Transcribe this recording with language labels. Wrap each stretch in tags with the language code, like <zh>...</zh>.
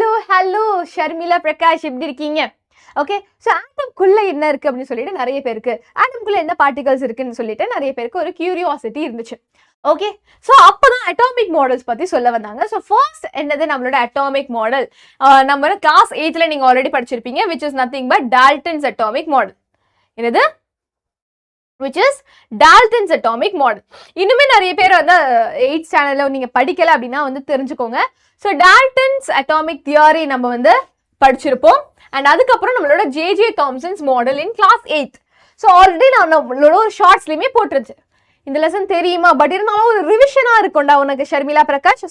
<ta>Hello Sharmila Prakash, எப்படி இருக்கீங்க? Okay, so ஆட்டம்குள்ள என்ன இருக்கு அப்படின்னு சொல்லிட்டு நிறைய பேருக்கு, ஆட்டம்குள்ள என்ன பார்ட்டிகல்ஸ் இருக்குன்னு சொல்லிட்டு நிறைய பேருக்கு ஒரு கியூரியாசிட்டி இருந்துச்சு. ஓகே, ஸோ அப்போதான் அட்டாமிக் மாடல்ஸ் பத்தி சொல்ல வந்தாங்க. ஸோ ஃபர்ஸ்ட் என்னது நம்மளோட அட்டாமிக் மாடல், நம்ம கிளாஸ் 8th நீங்க ஆல்ரெடி படிச்சிருப்பீங்க,</ta> <en>which is nothing but Dalton's atomic model.</en> <ta>என்னது?</ta> <en>which is Dalton's atomic model.</en> <ta>இன்னுமே நிறைய பேர் வந்து 8th ஸ்டாண்டர்ட்ல நீங்க படிக்கல அப்படின்னா வந்து தெரிஞ்சுக்கோங்க. ஸோ டால்டன்ஸ் அட்டாமிக் தியரி நம்ம வந்து படிச்சிருப்போம். அண்ட் அதுக்கப்புறம் நம்மளோட J Thomson's model in class 8th. So already நான் நம்மளோட ஒரு ஷார்ட்ஸ்லயுமே போட்டுருச்சு, இந்த லெசன் தெரியுமா, பட் இருந்தாலும் ஒரு ரிவிஷனா இருக்கும்டா உனக்கு ஷர்மிளா பிரகாஷ்.</ta>